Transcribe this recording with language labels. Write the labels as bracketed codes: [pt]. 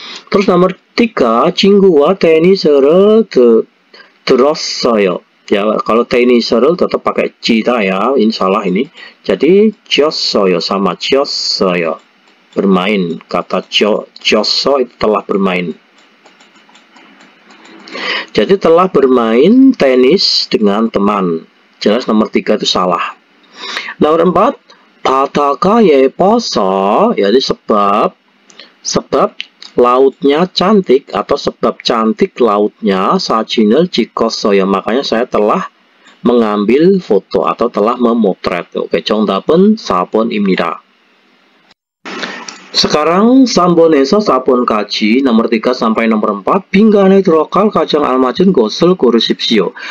[id] Terus nomor 3, [ko] 친구와 테니스를 들었어요. [id] Ya, kalau 테니스를 tetap pakai cita ya, ini salah ini. Jadi [ko] 쳤어요 sama 쳤어요. [id] Bermain, kata [ko] 쳤어 [id] itu telah bermain. Jadi telah bermain tenis dengan teman. Jelas nomor 3 itu salah. Nomor 4, [ko] 바다가 예뻐서, [id] jadi sebab lautnya cantik atau sebab cantik lautnya [ko] 사진을 찍었어요. [id] Makanya saya telah mengambil foto atau telah memotret. [ko] Oke, 정답은 4번입니다. [id] Sekarang [ko] 3번에서 4번까지 [id] nomor 3 sampai nomor 4 [ko] 빈간에 들어갈 가장 알맞은 것을 고르십시오.